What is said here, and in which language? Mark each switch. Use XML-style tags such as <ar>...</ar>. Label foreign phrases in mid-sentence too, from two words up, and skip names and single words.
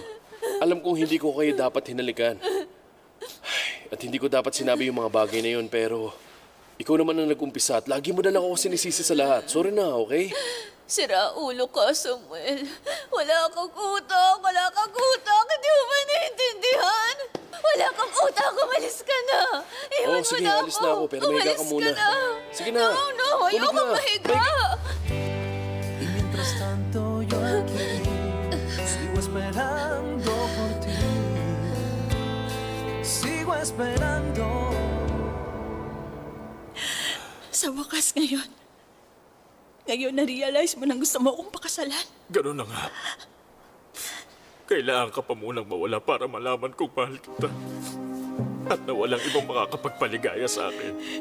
<tl>Alam kong hindi ko kayo dapat hinalikan. At hindi ko dapat sinabi yung mga bagay na yun, pero ikaw naman ang nag-umpisa at lagi mo na lang ako sinisisi sa lahat. Sorry na, okay? Sira ulo ka, Samuel. Wala kang utak. Hindi mo ba naiintindihan? Wala kang utak. Umalis ka na. Iwan mo sige, na alis na ako, pero mahiga ka muna. Umalis ka na. Sige na. No, ayoko Tulog na. mahiga.</tl> <es>Y mientras tanto yo aquí sigo esperando por ti. Sigo esperando.</es> <tl>Sa wakas ngayon na-realize mo nang gusto mo akong pakasalan. Ganun na nga. Kailangan ka pa munang mawala para malaman kung mahal kita. At na walang ibang makakapagpaligaya sa akin.</tl>